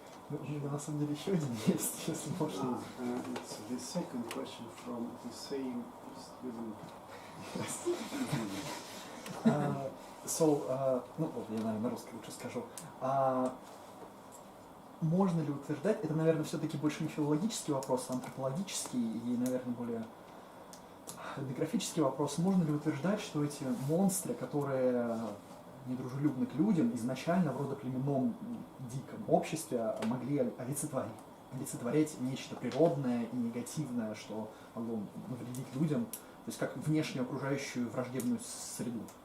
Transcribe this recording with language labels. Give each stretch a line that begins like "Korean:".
Russian: У меня на самом деле еще один есть, если можно.
English: It's the second question from the same student.
Russian: Ну, вот я, наверное, на русский лучше скажу. Можно ли утверждать, это, наверное, все-таки больше не филологический вопрос, а антропологический и, наверное, более этнографический вопрос. Можно ли утверждать, что эти монстры, которые недружелюбны к людям, изначально в родоплеменном диком обществе могли олицетворять нечто природное и негативное, что могло навредить людям, то есть как внешнюю окружающую враждебную среду?